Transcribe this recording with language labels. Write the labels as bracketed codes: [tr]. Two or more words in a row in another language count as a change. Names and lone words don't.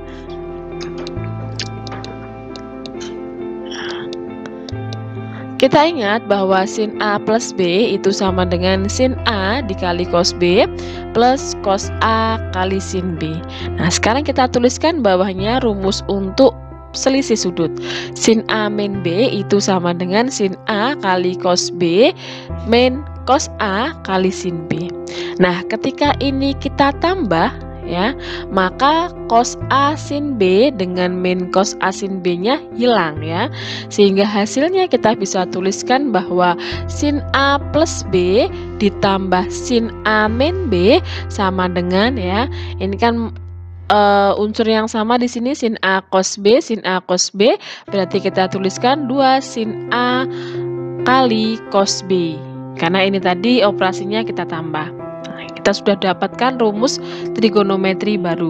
[id] Kita ingat bahwa sin A plus B itu sama dengan sin A dikali cos B plus cos A kali sin B. Nah, sekarang kita tuliskan bawahnya rumus untuk selisih sudut. Sin A min B itu sama dengan sin A kali cos B min cos A kali sin B. Nah, ketika ini kita tambah ya, maka cos A sin B dengan min cos A sin B-nya hilang ya. Sehingga hasilnya kita bisa tuliskan bahwa sin A plus B ditambah sin A min B sama dengan ya. Ini kan unsur yang sama di sini sin A cos B, berarti kita tuliskan 2 sin A kali cos B. Karena ini tadi operasinya kita tambah. Kita sudah dapatkan rumus trigonometri baru.